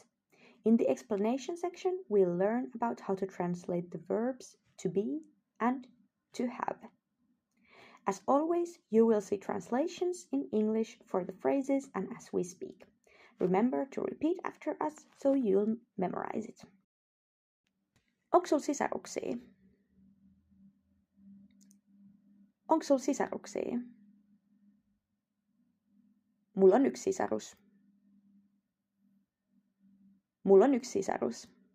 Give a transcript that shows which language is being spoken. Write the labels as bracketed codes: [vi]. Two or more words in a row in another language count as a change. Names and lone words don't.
[en] In the explanation section, we'll learn about how to translate the verbs to be and to have. As always, you will see translations in English for the phrases and as we speak. Remember to repeat after us so you'll memorize it. [fi] Onks sul sisaruksia? Onks sul sisaruksia? Mulla on yksi sisarus. Mulla on yksi sisarus.